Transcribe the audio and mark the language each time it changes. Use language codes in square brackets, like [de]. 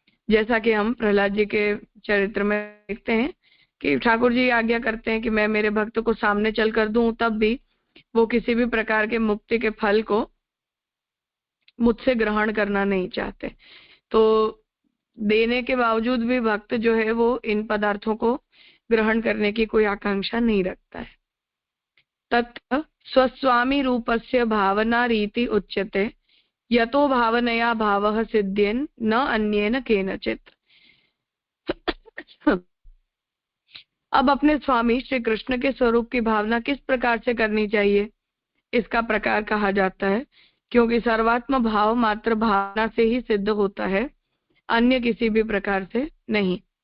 [hi] जैसा कि हम प्रहलाद जी के चरित्र में देखते हैं कि ठाकुर जी आज्ञा करते हैं कि मैं मेरे भक्त को सामने चलकर दूं, तब भी वो किसी भी प्रकार के मुक्ति के फल को मुझसे ग्रहण करना नहीं चाहते। तो देने के बावजूद भी भक्त जो है वो इन पदार्थों को ग्रहण करने की कोई आकांक्षा नहीं रखता है। [sa] तत् स्वस्वामी रूपस्य भावना रीति उच्यते यतो भावनया भावः सिद्ध्येन न अन्येन केनचित्। [hi] अब अपने स्वामी श्री कृष्ण के स्वरूप की भावना किस प्रकार से करनी चाहिए, इसका प्रकार कहा जाता है, क्योंकि सर्वात्म भाव मात्र भावना से ही सिद्ध होता है, अन्य किसी भी प्रकार से नहीं।